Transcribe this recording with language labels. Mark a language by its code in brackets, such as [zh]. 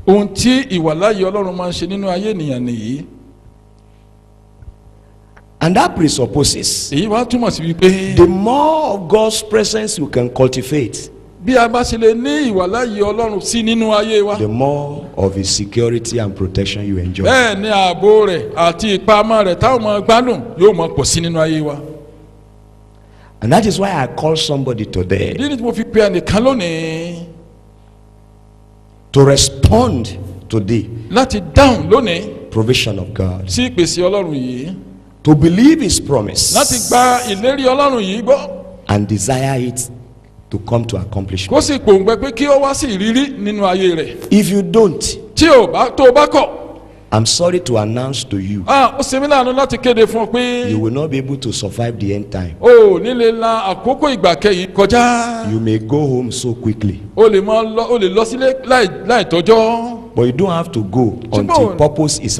[yo] ohun tí ìwàláyé Ọlọ́run máa ń ṣe nínú ayé ènìyàn nìyí. [en] And that presupposes [yo] èyí wá túmọ̀ sí wípé [en] the more of God's presence you can cultivate, [yo] bí a bá ṣe lè ní ìwàláyé Ọlọ́run sí nínú ayé wa, [en] the more of his security and protection you enjoy. [yo] bẹ́ẹ̀ ni ààbò rẹ̀ àti ìpamọ́ rẹ̀ táwọn máa gbádùn yóò máa pọ̀ sí nínú ayé wa. [en] And that is why I call somebody today [yo] ìdí ni tí mo fi pe ẹnìkan lónìí [en] to respond to the [yo] láti dáhùn lónìí [en] provision of God, [yo] sí ìpèsè Ọlọ́run yìí, [en] to believe his promise, [yo] láti gba ìlérí Ọlọ́run yìí gbọ́, [en] and desire it to come to accomplishment. [yo] kó sì pòǹgbẹ pé kí ó wá sí ìrírí nínú ayé rẹ̀. [en] If you don't, [yo] tí tó o bá kọ̀, [en] I'm sorry to announce to you, [yo] ó ṣe mí láàánú láti kéde fún ọ pé [en] you will not be able to survive the end time. [yo] o ò ní lè la àkókò ìgbà kẹyìn kọjá. [en] You may go home so quickly, [yo] o lè lọ sílé láì tọ́jọ́. [en] but you don't have to go until purpose is